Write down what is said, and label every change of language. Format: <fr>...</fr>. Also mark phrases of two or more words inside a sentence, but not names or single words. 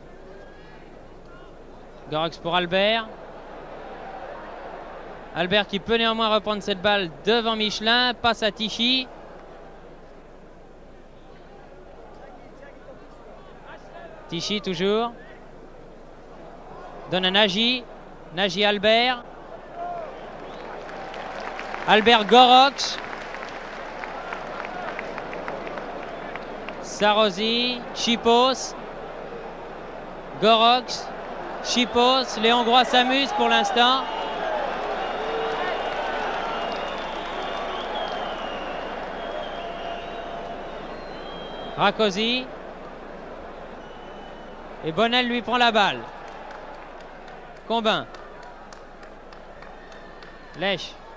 <fr>Gorox pour Albert. Albert qui peut néanmoins reprendre cette balle devant Michelin. Passe à Tichy. Tichy toujours. Donne à Nagy. Nagy Albert. Albert Gorox. Sarrosi. Chipos. Gorox. Chipos. Les Hongrois s'amusent pour l'instant. Rakosi. Et Bonnel lui prend la balle. Combin. Lèche.</fr>